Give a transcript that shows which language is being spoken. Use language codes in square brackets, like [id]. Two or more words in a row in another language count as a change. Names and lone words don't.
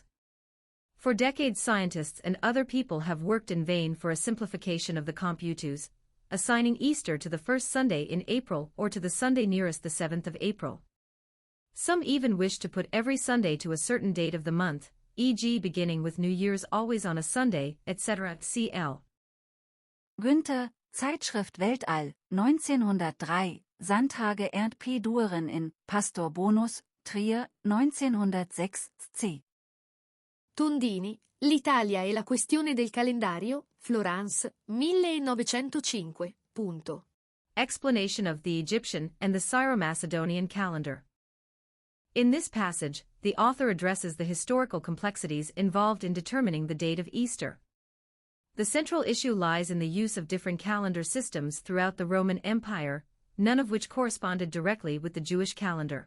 [en] For decades scientists and other people have worked in vain for a simplification of the computus, assigning Easter to the first Sunday in April or to the Sunday nearest the 7th of April. Some even wish to put every Sunday to a certain date of the month, e.g. beginning with New Year's always on a Sunday, etc. cl. Günther, Zeitschrift Weltall, 1903, Sandtage Erd P. Dueren in Pastor Bonus, Trier, 1906 c. Tondini, L'Italia e la questione del calendario, Florence, 1905. [it] Punto. [en] Explanation of the Egyptian and the Syro-Macedonian calendar. In this passage, the author addresses the historical complexities involved in determining the date of Easter. The central issue lies in the use of different calendar systems throughout the Roman Empire, none of which corresponded directly with the Jewish calendar.